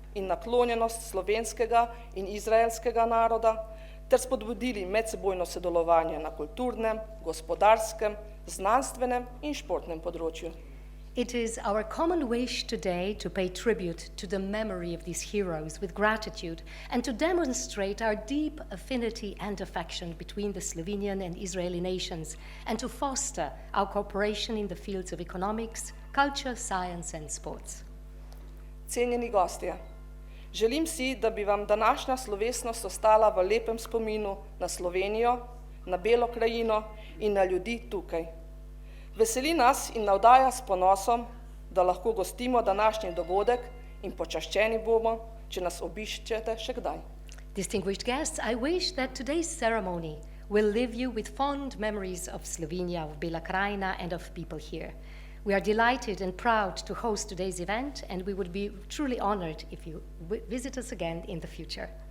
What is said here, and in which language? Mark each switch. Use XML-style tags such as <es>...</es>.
<sl>in naklonjenost slovenskega in izraelskega naroda ter spodbudili medsebojno sodelovanje na kulturnem, gospodarskem, znanstvenem in športnem področju.</sl> <en>It is our common wish today to pay tribute to the memory of these heroes with gratitude and to demonstrate our deep affinity and affection between the Slovenian and Israeli nations and to foster our cooperation in the fields of economics, culture, science and sports.</en> <sl>Cenjeni gostje, želim si, da bi vam današnja slovesnost ostala v lepem spominu na Slovenijo, na Belo krajino in na ljudi tukaj. Veseli nas in navdaja s ponosom, da lahko gostimo današnji dogodek in počaščeni bomo, če nas obiščete še kdaj.</sl> <en>Distinguished guests, I wish that today's ceremony will leave you with fond memories of Slovenia, of Bela krajina and of people here. We are delighted and proud to host today's event and we would be truly honored if you visit us again in the future.</en>